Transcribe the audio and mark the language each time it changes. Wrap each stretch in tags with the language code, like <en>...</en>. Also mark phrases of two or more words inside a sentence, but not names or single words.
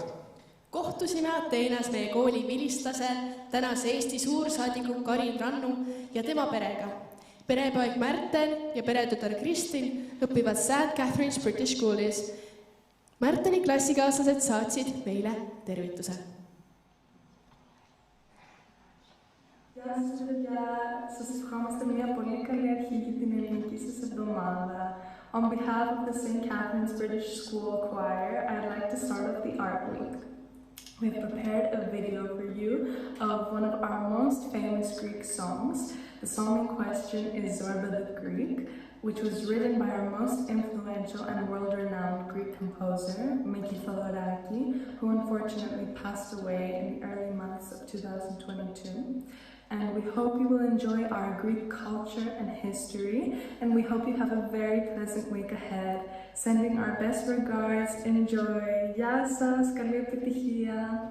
<et>Kohtusime Ateenas meie kooli vilistlase, tänase Eesti suursaadiku Karin Rannu ja tema perega. Perepoeg Märten ja peretütar Kristin õpivad St. Catherine's British Schoolis. Märteni klassikaaslased saatsid meile tervituse.</et> <el>Γεια σας παιδιά, σας ευχόμαστε μια πολύ καλή αρχή για την ελληνική σας εβδομάδα.</el> <en>On behalf of the St. Catherine's British School Choir, I'd like to start off the Art Week. We've prepared a video for you of one of our most famous Greek songs. The song in question is Zorba the Greek, which was written by our most influential and world-renowned Greek composer, Miki Thaloraki, who unfortunately passed away in the early months of 2022. And we hope you will enjoy our Greek culture and history, and we hope you have a very pleasant week ahead. Sending our best regards, enjoy.</en> <el>Γεια σας, καλή επιτυχία.</el>